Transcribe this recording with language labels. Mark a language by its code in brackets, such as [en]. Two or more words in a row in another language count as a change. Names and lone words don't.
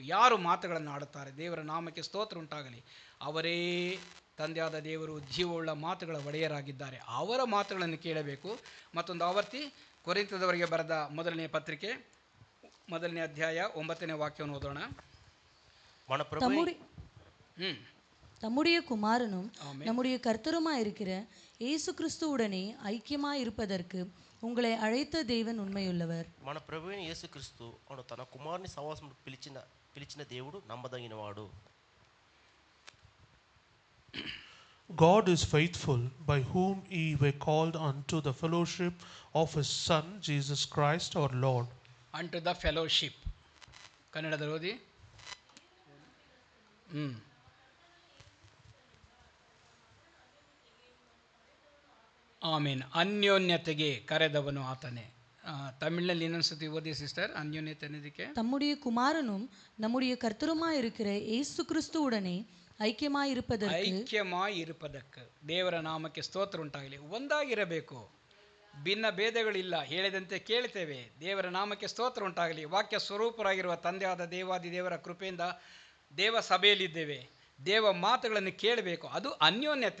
[kn] ಯಾರು ಮಾತುಗಳನ್ನು ಆಡುತ್ತಾರೆ, ದೇವರ ನಾಮಕ್ಕೆ ಸ್ತೋತ್ರ ಉಂಟಾಗಲಿ. ಅವರೇ ತಂದೆಯಾದ ದೇವರು ಜೀವವುಳ್ಳ ಮಾತುಗಳ ಒಡೆಯರಾಗಿದ್ದಾರೆ. ಅವರ ಮಾತುಗಳನ್ನು ಕೇಳಬೇಕು. ಮತ್ತೊಂದು ಆವರ್ತಿ ಕೊರಿಂಥದವರಿಗೆ ಬರೆದ 1ನೇ ಪತ್ರಿಕೆ 1ನೇ ಅಧ್ಯಾಯ 9ನೇ ವಾಕ್ಯವನ್ನು ಓದೋಣ. [ta] தம்முடைய குமாரனும் நம்முடைய கர்த்தருமாயிருக்கிற இயேசு கிறிஸ்துவுடனே ஐக்கியமாயிருப்பதற்கு உங்களை அழைத்த தேவன் உண்மையுள்ளவர். [te] మన ప్రభువైన యేసుక్రీస్తు అను తన కుమారుని సహవాసము పిలిచిన దేవుడు నమ్మదగినవాడు. [en] God is faithful, by whom ye were called unto the fellowship of his Son, Jesus Christ our Lord. Unto the fellowship. [kn] ಕನ್ನಡದಲ್ಲಿ ಓದಿ. ಆಮೇನ್. ಅನ್ಯೋನ್ಯತೆಗೆ ಕರೆದವನು ಆತನೇ. ತಮಿಳಿನಲ್ಲಿ ಇನ್ನೊಂದ್ಸತಿ ಓದಿ ಸಿಸ್ಟರ್. ಅನ್ಯೋನ್ಯತೆ ಅನ್ನೋದಕ್ಕೆ [ta] தம்முடைய குமாரனும் நம்முடைய கர்த்தருமாயிருக்கிற இயேசு கிறிஸ்துவுடனே ಐಕ್ಯಮಾಯಿರುವುದಕ್ಕೆ [kn] ದೇವರ ನಾಮಕ್ಕೆ ಸ್ತೋತ್ರ ಉಂಟಾಗಲಿ. ಒಂದಾಗಿರಬೇಕು. ಭಿನ್ನ ಭೇದಗಳಿಲ್ಲ, ಹೇಳಿದಂತೆ ಕೇಳ್ತೇವೆ. ದೇವರ ನಾಮಕ್ಕೆ ಸ್ತೋತ್ರ ಉಂಟಾಗಲಿ. ವಾಕ್ಯ ಸ್ವರೂಪರಾಗಿರುವ ತಂದೆಯಾದ ದೇವಾದಿ ದೇವರ ಕೃಪೆಯಿಂದ ದೇವ ಸಭೆಯಲ್ಲಿದ್ದೇವೆ. ದೇವ ಮಾತುಗಳನ್ನು ಕೇಳಬೇಕು, ಅದು ಅನ್ಯೋನ್ಯತೆ.